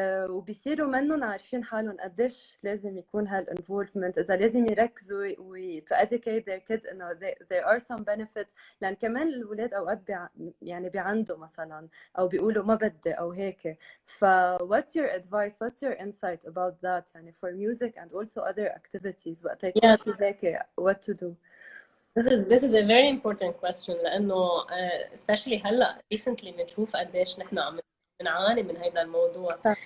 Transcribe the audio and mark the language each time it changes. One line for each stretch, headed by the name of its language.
Arabic: وبيصيروا منهم عارفين حالهم قديش لازم يكون هالinvolvement إذا لازم يركزوا
English: to educate their kids
Arabic: إنه
English: there are some benefits
Arabic: لأن كمان الأولاد أوقات يعني بيعندوا مثلا أو بيقولوا ما بدي أو هيك.
English: what's your advice, what's your insight about that يعني for music and also other activities
Arabic: وقت يكون في هيك
English: what to do. This is a very important question
Arabic: لأنه especially هلا recently بنشوف قديش نحن عم نعاني من هذا الموضوع.